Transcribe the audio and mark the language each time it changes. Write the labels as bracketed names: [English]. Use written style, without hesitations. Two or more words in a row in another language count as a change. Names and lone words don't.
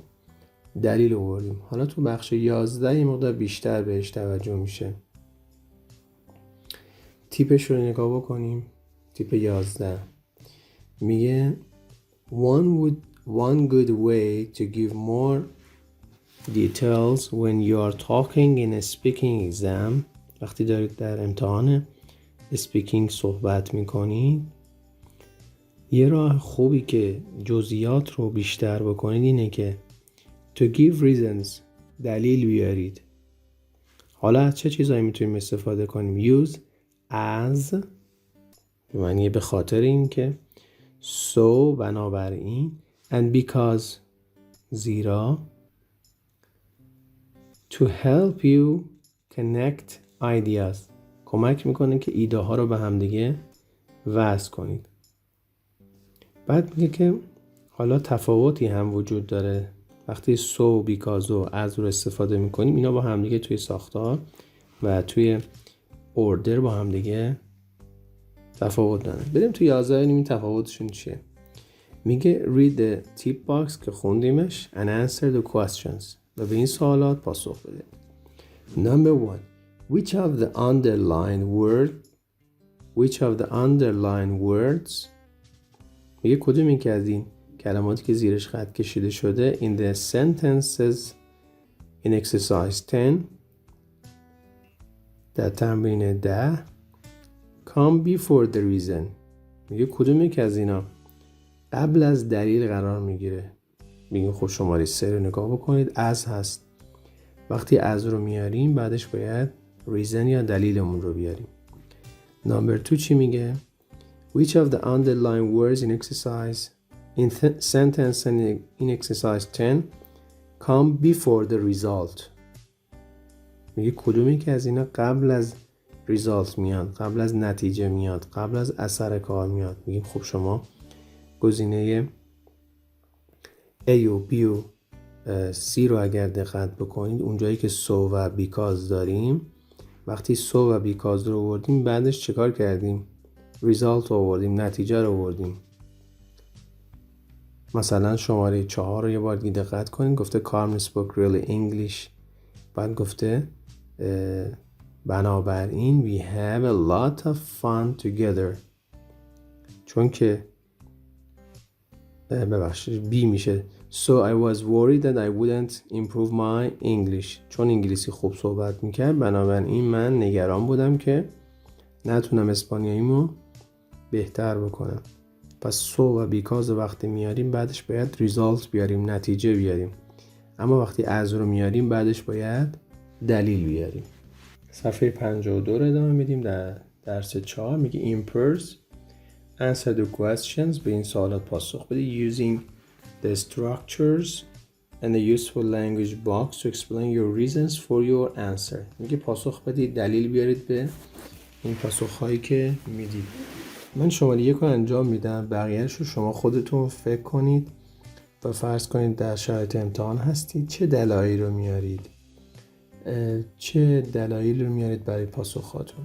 [Persian] دلیل آوردیم. حالا تو بخش 11 یه مقدار بیشتر بهش توجه میشه. تیپش رو نگاه بکنیم. تیپ 11 میگه [English] one good way to give more details when you are talking in a speaking exam. [Persian] وقتی دارید در امتحان اسپیکینگ صحبت میکنید، یه راه خوبی که جزئیات رو بیشتر بکنید اینه که [English] to give reasons [Persian] دلیل بیارید. حالا از چه چیزایی میتونیم استفاده کنیم؟ [English] use as [Persian] یعنی به خاطر این که so بنابراین [English] and because [Persian] زیرا [English] to help you connect ideas [Persian] کمک میکنه که ایده ها رو به هم دیگه وصل کنید. بعد میگه که حالا تفاوتی هم وجود داره وقتی [English] so because [Persian] و as رو استفاده میکنیم. اینا با هم دیگه توی ساختار و توی اوردر با هم دیگه تفاوت دارن. بریم توی 11 ببینیم این تفاوتشون چیه. میگه [English] read the tip box [Persian] که خوندیمش [English] and answer the questions [Persian] و به این سوالات پاسخ بده. [English] Number 1 Which of the underlined words [Persian] میگه کدوم این که از این کلماتی که زیرش خط کشیده شده [English] in the sentences in exercise 10 [Persian] در تمرین 10 [English] come before the reason [Persian] میگه کدوم یک از اینا قبل از دلیل قرار میگیره. میگه خب شماره 3 رو نگاه بکنید. از هست. وقتی از رو میاریم بعدش باید reason یا دلیلمون رو بیاریم. نمبر 2 چی میگه؟ [English] Which of the underlined words in exercise in sentence and in exercise 10 come before the result؟ [Persian] میگه کدومی که از اینا قبل از result میاد، قبل از نتیجه میاد، قبل از اثر کار میاد. میگیم خب شما گزینه A و B و C رو اگر دقت بکنید، اونجایی که so و because داریم، وقتی so و because رو آوردیم بعدش چیکار کردیم؟ result آوردیم، نتیجه رو آوردیم. مثلا شماره 4 رو یه بار دیگه دقت کنید، گفته [English] Carmen spoke really English، [Persian] بعد گفته بنابراین [English] we have a lot of fun together. [Persian] چون که ببخشید B میشه [English] So I was worried that I wouldn't improve my English. [Persian] چون انگلیسی خوب صحبت میکرد بنابراین من نگران بودم که نتونم اسپانیاییمو بهتر بکنم. پس so و because وقتی میاریم بعدش باید result بیاریم، نتیجه بیاریم. اما وقتی as رو میاریم بعدش باید دلیل بیاریم. صفحه 52 رو ادامه میدیم. در درس 4 میگه [English] in pairs answer the questions. [Persian] به این سوالات پاسخ بده [English] using the structures and the useful language box to explain your reasons for your answer. [Persian] میگه پاسخ بدید، دلیل بیارید به این پاسخ‌هایی که میدید. من شماره 1 رو انجام میدم، بقیه‌اش رو شما خودتون فکر کنید و فرض کنید در شرایط امتحان هستید چه دلایلی رو میارید، چه دلایلی رو میارید برای پاسخاتون.